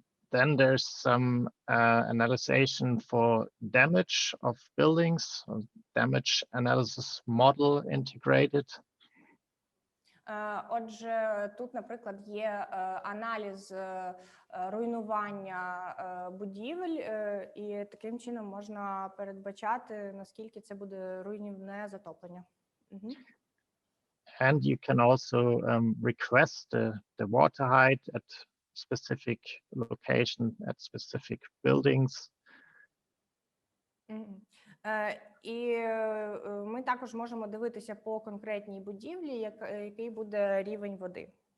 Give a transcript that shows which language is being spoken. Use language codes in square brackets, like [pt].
[en] Then there's some analysis for damage of buildings, or damage analysis model integrated. [uk] Отже, тут, наприклад, є аналіз руйнування будівель, і таким чином можна передбачати, наскільки це буде руйнівне затоплення. [en] And you can also request the water height at specific location, at specific buildings. [uk] І ми також можемо дивитися по конкретній будівлі, який буде рівень води.